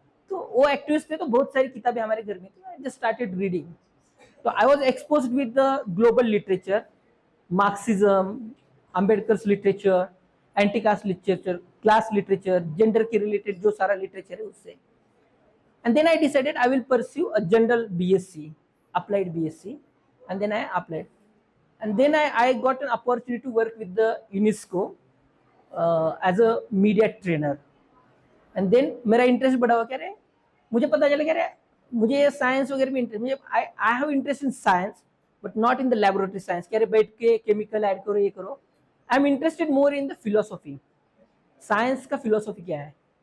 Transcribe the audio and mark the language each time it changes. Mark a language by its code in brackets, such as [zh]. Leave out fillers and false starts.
[hi] तो वो एक्टिविस्ट थे, तो बहुत सारी किताबें हमारे घर में थी, [en] I just started reading. तो I was expose with the global literature, Marxism, Ambedkar's literature, anti caste literature, class literature, [hi] gender के रिलेटेड जो सारा लिटरेचर है उससे। [en] And then I decided I will pursue a general BSc, applied BSc, and then I applied. And then I got an opportunity to work with the UNESCO as a media trainer. And then [hi] मेरा interest बढ़ा हुआ, क्या रे, मुझे पता चला क्या रे, मुझे साइंस वगैरह में इंटरेस्ट, मुझे [en] I have interest in science but not in the laboratory science, [hi] क्या रे बैठ के केमिकल ऐड करो ये करो। [en] I am interested more in the philosophy, [hi] science का फिलोसॉफी क्या है।